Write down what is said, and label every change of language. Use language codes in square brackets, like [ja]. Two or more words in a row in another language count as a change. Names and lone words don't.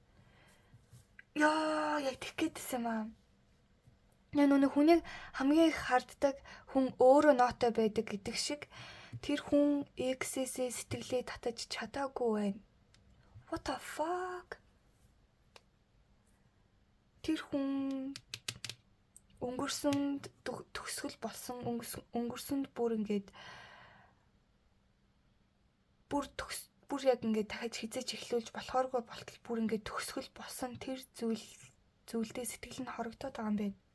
[mn] Яа, яг тэгэх гээдсэн юм аа. Яг нүг хүнийг хамгийн их харддаг хүн өөрөө нотой байдаг гэдэг шиг тэр хүн X-ээс сэтгэлээ татаж чадаагүй байна. [en] What the fuck? [mn] Тэр хүн өнгөрсөнд төгсгөл болсон өнгөрсөнд бүр ингээд бүр яг ингээд дахиж хизээч эхлүүлж болохооргүй болтол бүр ингээд төгсгөл болсон тэр зүйлдээ сэтгэл нь хорогдоод байгаа юм байна.